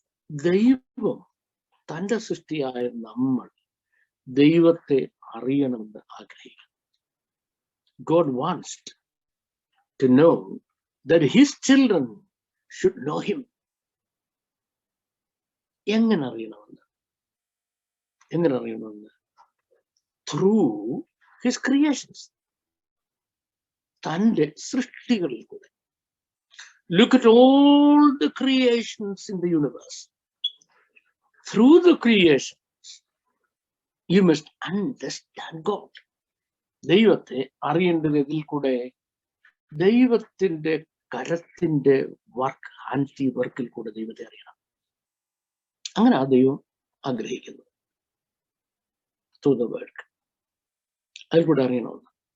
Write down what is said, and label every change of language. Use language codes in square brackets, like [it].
[ml] ദൈവം തന്റെ സൃഷ്ടിയായ നമ്മൾ ദൈവത്തെ അറിയണമെന്ന് ആഗ്രഹിക്കുന്നു. [en] God wants to know that his children should know him. [ml] എങ്ങനെ അറിയണമെന്ന്? [en] Through his creations. [ml] തന്റെ സൃഷ്ടികളിൽ കൂടെ. [en] Look at all the creations in the universe. Through the creations, you must understand God. [ml] ദൈവത്തെ അറിയേണ്ടത് ഇതിൽ കൂടെ ദൈവത്തിന്റെ കരത്തിന്റെ വർക്ക്, ഹാൻഡി വർക്കിൽ കൂടെ ദൈവത്തെ അറിയണം. അങ്ങനെ ആ ദൈവം ആഗ്രഹിക്കുന്നു. [en] Through the work. [ml] അതിൽ കൂടെ അറിയണമെന്ന്.